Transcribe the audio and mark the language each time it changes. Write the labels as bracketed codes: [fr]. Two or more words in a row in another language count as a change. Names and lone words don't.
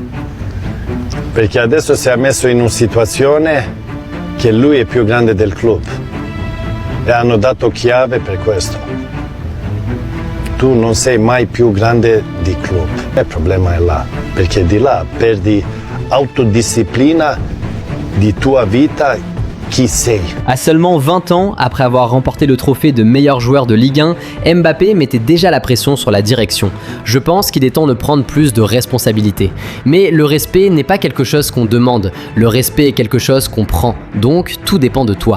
[it] Perché adesso si è messo in una situazione che lui è più grande del club. E hanno dato chiave per questo. Tu non sei mai più grande di club. Il problema è là, perché di là perdi autodisciplina di tua vita. Qui sei. [fr] À seulement 20 ans, après avoir remporté le trophée de meilleur joueur de Ligue 1, Mbappé mettait déjà la pression sur la direction. Je pense qu'il est temps de prendre plus de responsabilités. Mais le respect n'est pas quelque chose qu'on demande, le respect est quelque chose qu'on prend. Donc tout dépend de toi.